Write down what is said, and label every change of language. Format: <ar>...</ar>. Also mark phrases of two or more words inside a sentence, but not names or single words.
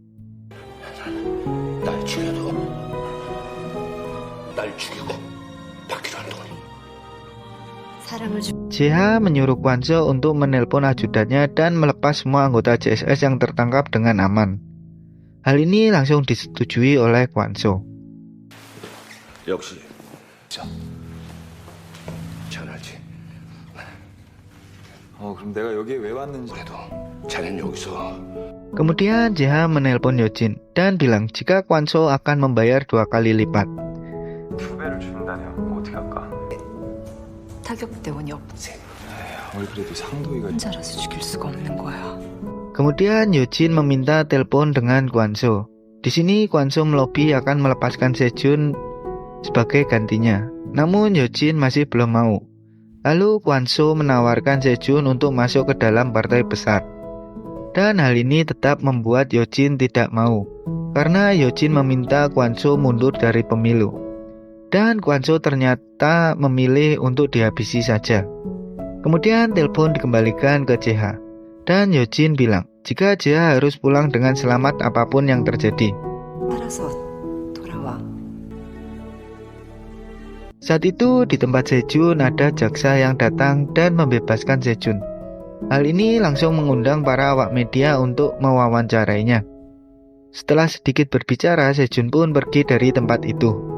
<id>JH menyuruh Kwanso untuk menelpon ajudannya dan melepas semua anggota CSS yang tertangkap dengan aman. Hal ini langsung disetujui oleh Kwanso.</id> <ko>역시 잘 알지. 그럼 내가 여기에 왜 왔는지. 그래도 자넨 여기서.</ko> <id>Kemudian JH menelpon Yojin dan bilang jika Kwanso akan membayar 2 kali lipat.</id> <ko>두 배를 준다냐? 어떻게 할까? 타격대원이 없지. 아무리 그래도 상도이가 혼자라서 죽일 수가 없는 거야.</ko> <id>Kemudian Yojin meminta telepon dengan Kwanso. Di sini Kwanso melobi akan melepaskan Sejun sebagai gantinya. Namun Yojin masih belum mau. Lalu Kwanso menawarkan Sejun untuk masuk ke dalam partai besar. Dan hal ini tetap membuat Yojin tidak mau, karena Yojin meminta Kwanso mundur dari pemilu. Dan Kwanso ternyata memilih untuk dihabisi saja. Kemudian telepon dikembalikan ke JH. Dan Yojin bilang, jika JH harus pulang dengan selamat apapun yang terjadi.</id> <ko>알아서 돌아와.</ko> <id>Saat itu di tempat Sejun ada jaksa yang datang dan membebaskan Sejun. Hal ini langsung mengundang para awak media untuk mewawancarainya. Setelah sedikit berbicara, Sejun pun pergi dari tempat itu.</id>